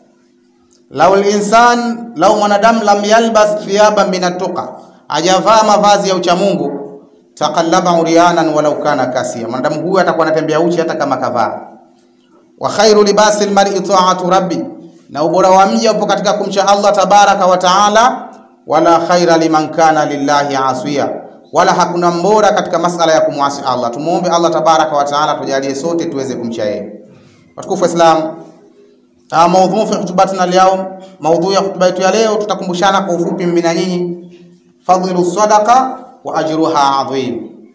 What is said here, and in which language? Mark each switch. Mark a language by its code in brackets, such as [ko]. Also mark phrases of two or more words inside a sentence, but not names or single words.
[sw] Lau mwanadamu [ar] لم يلبس ثيابا من التقى, [sw] ajavaa mavazi ya ucha Mungu, [ar] تقلب عريانا ولو كان كاسيا, [sw] mwanadamu huyu atakuwa anatembea uchi hata kama kavaa. [ar] وخير لباس المرء طاعة ربه, [sw] na ubora wa mja upo katika kumcha Allah [ar] تبارك وتعالى. ولا خير لمن كان لله عاصيا, [sw] wala hakuna mbora katika masala ya kumwasi Allah. Tumuombe Allah [ar] تبارك وتعالى [sw] tujalie sote tuweze kumcha yeye. Watukufu Islam, [ar] موضوع في خطبتنا [sw] leo, maudhu ya hutuba yetu ya leo tutakumbushana kwa ufupi mimi na nyinyi [ar] فضل الصدقة وأجرها عظيم.